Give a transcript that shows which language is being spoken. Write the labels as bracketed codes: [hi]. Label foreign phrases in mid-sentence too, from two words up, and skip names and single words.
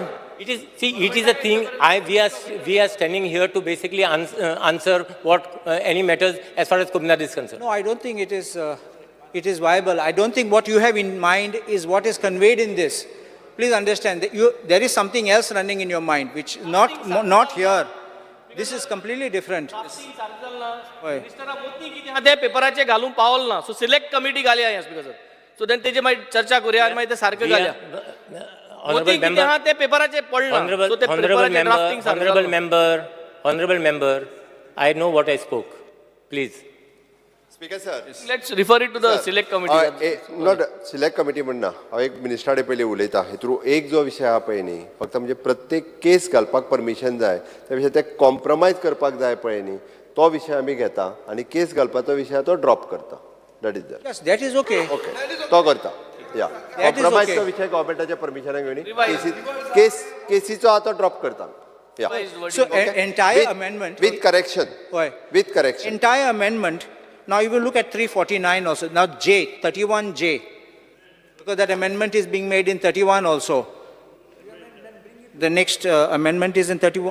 [en] It is a thing, we are standing here to basically answer what any matters as far as comunidad is concerned. No, I don't think it is viable. I don't think what you have in mind is what is conveyed in this. Please understand that there is something else running in your mind, which is not here. This is completely different. Why? [kok] ते पेपराचे घालून पावल ना सो सिलेक्ट कमिटी घालया या [en] speaker sir so then [kok] तेजे मागीर चर्चा करूया आनी मागीर ते सारकें घालया ते पेपराचे पडला सो ते पेपराचे ड्राफ्टिंग [en] Honorable member, I know what I spoke. Please. Speaker sir. let's refer it to the select committee not select committee [kok] म्हणना हांव एक मिनिस्टराडे पयलीं उलयता हेतून एक जो विशय आहा पळय न्ही फक्त म्हणजे प्रत्येक केस घालपाक परमिशन जाय त्या विशय ते कॉम्प्रमायज करपाक जाय पळय न्ही तो विशय आमी घेता आनी केस घालपाचो विशय तो ड्रॉप करता [en] that is that Yes, that is okay. [kok] ओके तो करता या कॉम्प्रमायजचो विशय गव्हर्मेंटाच्या परमिशनाक घेवनी केसीचो आहा तो ड्रॉप करता या [en] So entire amendment. with correction Why? with correction Entire amendment. Now you will look at 349 also. Now 31J, because that amendment is being made in 31 also. The next amendment is in 31.